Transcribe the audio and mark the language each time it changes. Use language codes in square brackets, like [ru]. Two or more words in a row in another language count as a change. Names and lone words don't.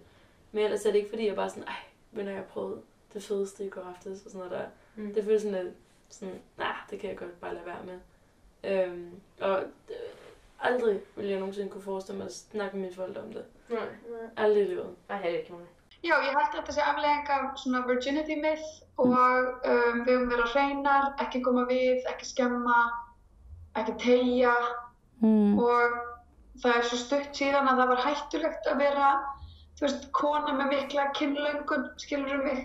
[da] Men ellers er det ikke fordi, jeg bare sådan, når jeg prøvede det fedeste i går aftes og sådan noget der. Det føles sådan lidt sådan, det kan jeg godt bare lade være med. Og aldrig ville jeg nogensinde kunne forestille mig at snakke med mine forældre om det. Nej. Aldrig i livet. Nej, heller ikke mig. [is] Já, ég held að þetta sé afleiðing af svona [en] virginity myth [is] og við höfum verið hreinar, ekki koma við, ekki skemma, ekki teygja og það svo stutt síðan að það var hættulegt að vera, þú veist, kona með mikla kynlöngun, skilurðu mig?